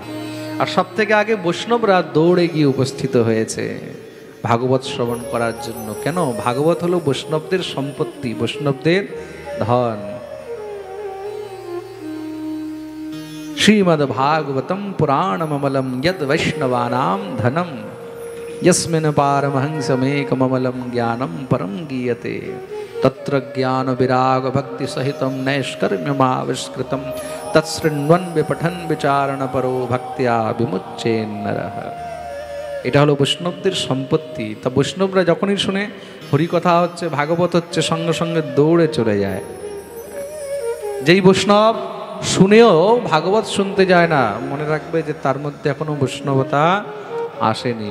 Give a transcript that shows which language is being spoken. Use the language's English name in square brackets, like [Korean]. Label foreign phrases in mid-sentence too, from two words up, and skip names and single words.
[Bangla] আর সব থেকে আগে বৈষ্ণবরা দৌড়ে গিয়ে উপস্থিত হয়েছে ভাগবত শ্রবণ করার জন্য। কেন? ভাগবত হলো বৈষ্ণবদের সম্পত্তি, বৈষ্ণবদের ধন। [Sanskrit] श्रीमद् भागवतम पुराणममलम यद वैष्णवानाम धनम यस्मिन् पारमहंसमेकममलं ज्ञानं परं गीयते तत्र ज्ञान विराग भक्ति सहितं नैष्कर्म्यमाविष्कृतं तत्शृण्वन् विपठन् विचारण परो भक्त्या विमुच्येन्नरः। [Bangla] এটা হলো বৈষ্ণবদের সম্পত্তি। তা বৈষ্ণবরা যখনই শুনে হরিকথা হচ্ছে, ভাগবত হচ্ছে, সঙ্গে সঙ্গে দৌড়ে চলে যায়। যেই বৈষ্ণব শুনেও ভাগবত শুনতে যায় না, মনে রাখবে যে তার মধ্যে এখনো বৈষ্ণবতা আসেনি।